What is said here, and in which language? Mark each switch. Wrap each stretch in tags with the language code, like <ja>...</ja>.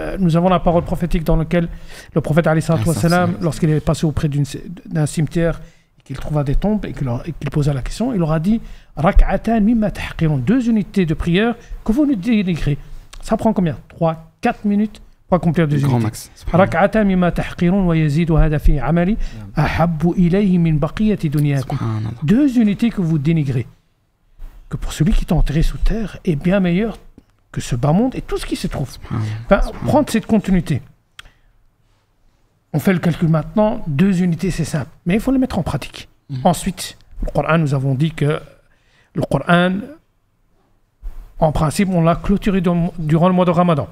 <fr>Nous avons la parole prophétique dans laquelle le prophète lorsqu'il est passé auprès d'un cimetière et qu'il trouva des tombes et qu'il posa la question, il leur a dit</fr> <ar>Rak'atan mimma tahqirun,</ar> <fr>2 unités de prière que vous nous dénigrez. Ça prend combien? 3-4 minutes Pour accomplir deux Grand unités. max. Subhanallah.</fr> <ar>ركعتا مما تحقرون ويزيد هذا في عملي أحب إليه من بقية دنياكم.</ar> <fr>Subhanallah. Deux unités que vous dénigrez, que pour celui qui est enterré sous terre est bien meilleur que ce bas monde et tout ce qui se trouve. Enfin, prendre cette continuité. On fait le calcul maintenant, deux unités c'est simple, mais il faut les mettre en pratique. Ensuite, le Coran, nous avons dit que le Coran, en principe, on l'a clôturé durant le mois de Ramadan.</fr>